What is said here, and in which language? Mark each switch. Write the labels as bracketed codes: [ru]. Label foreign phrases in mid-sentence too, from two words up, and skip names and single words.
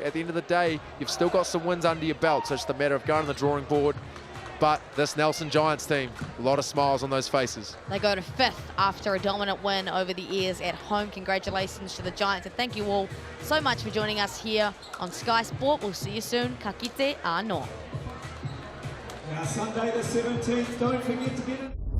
[en] At the end of the day, you've still got some wins under your belt, so it's just a matter of going to the drawing board. But this Nelson Giants team, a lot of smiles on those faces. They go to 5th after a dominant win over the Ears at home. Congratulations to the Giants, and thank you all so much for joining us here on Sky Sport. We'll see you soon. [mi] Ka kite anō. [en] Now Sunday the 17th, don't forget to get it.